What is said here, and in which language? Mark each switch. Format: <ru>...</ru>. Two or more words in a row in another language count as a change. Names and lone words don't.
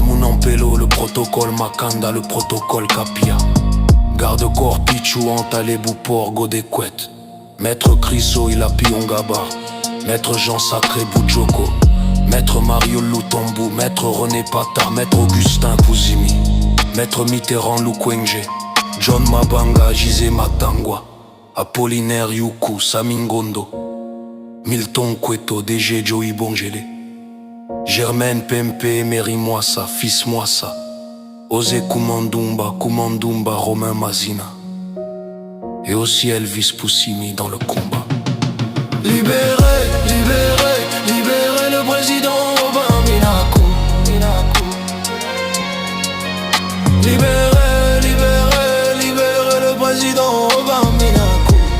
<fr>Mounampelo, le protocole Makanda, le protocole Kapia, garde-corps Pichou, Antalebou, Port, Godekouet, maître Criso, Ilapi Ongaba, maître Jean Sacré Boudjoko, maître Mario Lutombo, maître René Pata, maître Augustin Pouzimi, maître Mitterrand Lukwenge, John Mabanga, Gisé Matangwa, Apollinaire Yuku, Samingondo, Milton Cueto, DG Joey Bongele, Germaine Pempe, Mary Mwassa, Fils Mwassa, Osé Koumandumba, Romain Mazina, et aussi Elvis Poussimi dans le combat. Libérez, libérez, libérez le président Robin Minaku. Libérez, libérez, libérez le président Robin Minaku.</fr>